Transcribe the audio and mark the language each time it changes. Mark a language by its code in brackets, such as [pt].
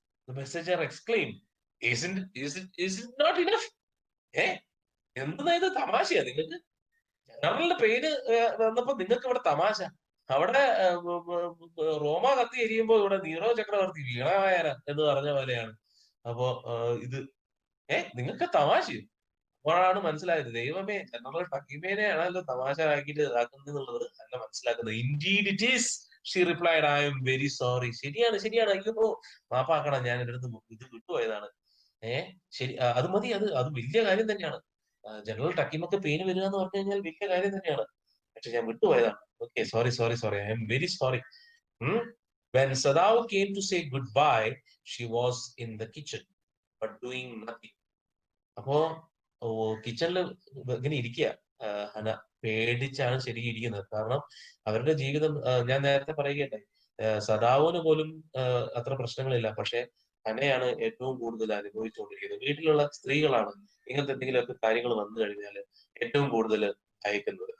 [en] The messenger exclaimed, Isn't it not enough? [ml] എന്താ ഇത്, തമാശയാ നിങ്ങൾക്ക്? ജനറലിന്റെ പേര് വന്നപ്പോ നിങ്ങൾക്ക് ഇവിടെ തമാശ. അവിടെ റോമ കത്തി എരിയുമ്പോ ഇവിടെ നീറോ ചക്രവർത്തി വീണായന എന്ന് പറഞ്ഞ പോലെയാണ്. അപ്പോ ഇത് നിങ്ങൾക്ക് തമാശയോ? അപ്പോഴാണ് മനസ്സിലായത്, ദൈവമേ, ജനറൽ ടക്കീമേനെയാണല്ലോ തമാശ ആക്കിയിട്ട് ഇതാക്കുന്നുള്ളത് അല്ല മനസ്സിലാക്കുന്നത്. [en] Indeed it is, she replied, I am very sorry. [ml] ശരിയാണ്, അയ്യോ മാപ്പാക്കണം, ഞാൻ എൻ്റെ അടുത്ത് ഇത് വിട്ടുപോയതാണ്. ശരി, അത് മതി, അത് വലിയ കാര്യം തന്നെയാണ്. ജനറൽ ടക്കീമൊക്കെ പെയിന് വരിക എന്ന് പറഞ്ഞു കഴിഞ്ഞാൽ വലിയ കാര്യം തന്നെയാണ്. പക്ഷെ ഞാൻ വിട്ടുപോയതാണ്. [en] Okay, sorry, I'm very sorry. When Sadao came to say goodbye, she was in the kitchen, but doing nothing. [ml] അപ്പോ കിച്ചണിൽ ഇങ്ങനെ ഇരിക്കുക ഹന, പേടിച്ചാണ് ശരിക്കും ഇരിക്കുന്നത്. കാരണം അവരുടെ ജീവിതം, ഞാൻ നേരത്തെ പറയുകയുണ്ടായി, സദാവിന് പോലും അത്ര പ്രശ്നങ്ങളില്ല, പക്ഷെ ഹനയാണ് ഏറ്റവും കൂടുതൽ അനുഭവിച്ചുകൊണ്ടിരിക്കുന്നത്. വീട്ടിലുള്ള സ്ത്രീകളാണ് ഇങ്ങനത്തെ എന്തെങ്കിലുമൊക്കെ കാര്യങ്ങൾ വന്നു കഴിഞ്ഞാൽ ഏറ്റവും കൂടുതൽ അയക്കുന്നത്.